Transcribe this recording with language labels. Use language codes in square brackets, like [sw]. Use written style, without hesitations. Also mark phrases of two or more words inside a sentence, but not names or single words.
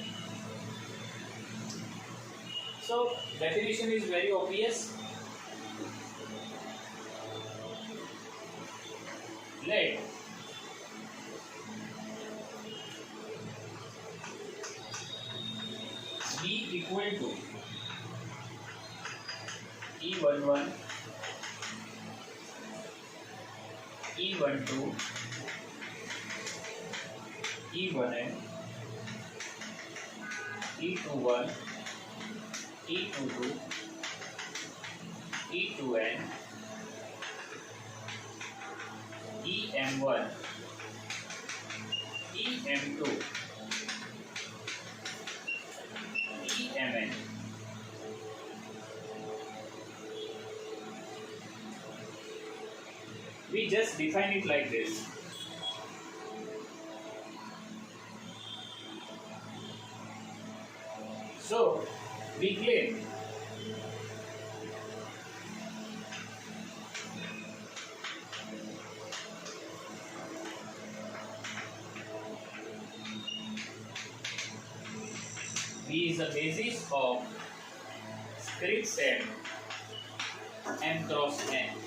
[en] So definition is very obvious. Let B equal to E11, E12, E1n, E21, E22, E2n, EM1, EM2, EMN. We just define it like this. So, we claim B is the basis of script set M cross N.